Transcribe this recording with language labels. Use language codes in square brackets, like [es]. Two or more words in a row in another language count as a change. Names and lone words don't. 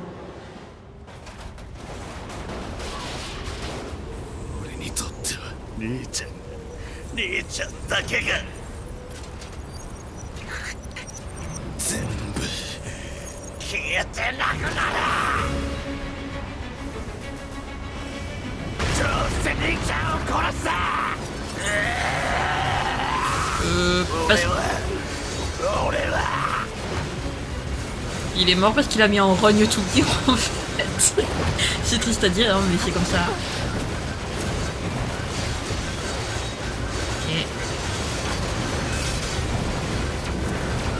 [ja] 俺にとっては兄ちゃんだけが全部消えてなくなる。どうせ兄ちゃんを殺す。 [fr] parce... Il est mort parce qu'il a mis en rogne tout le en fait. C'est triste à dire, hein, mais c'est comme ça. Ok.